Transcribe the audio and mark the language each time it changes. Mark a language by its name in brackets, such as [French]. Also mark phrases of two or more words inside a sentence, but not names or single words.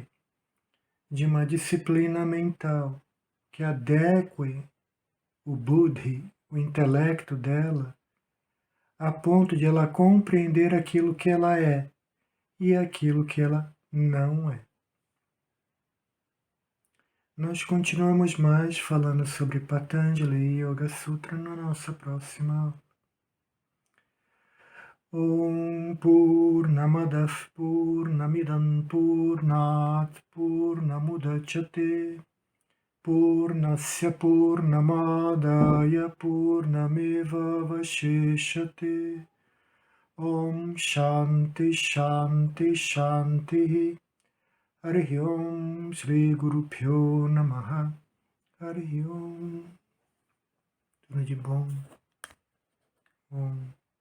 [Portuguese] De uma disciplina mental que adeque o buddhi, o intelecto dela, a ponto de ela compreender aquilo que ela é e aquilo que ela não é. Nós continuamos mais falando sobre Patanjali Yoga Sutra na nossa próxima aula. [Sanskrit] ॐ पूर्णमदव पूर्णमिदम् पूर्णात् पूर्णमुदच्यते पूर्णस्य पूर्णमादय पूर्णमेव वशिषते ॐ शान्ति शान्ति शान्ति हरिः ॐ श्री गुरु प्यो नमः हरिः ॐ. [Portuguese] Tudo de bom. Om.